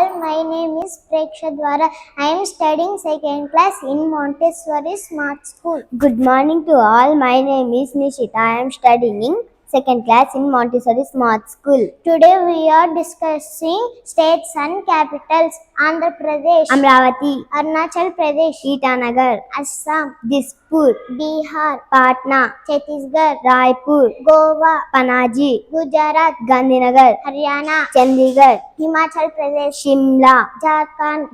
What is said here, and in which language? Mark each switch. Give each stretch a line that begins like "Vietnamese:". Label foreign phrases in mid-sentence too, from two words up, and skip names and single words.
English: My name is Preksha Dwara. I am studying second class in Montessori Smart School. Good morning to all. My name is Nishita. I am studying second class in Montessori Smart School. Today we are discussing states and capitals. Andhra Pradesh, Amravati, Arunachal Pradesh, Itanagar, Assam, Dispur, Bihar, Patna, Chhattisgarh, Raipur, Goa, Panaji, Gujarat, Gandhinagar, Haryana, Chandigarh, Himachal Pradesh, Shimla, Jharkhand,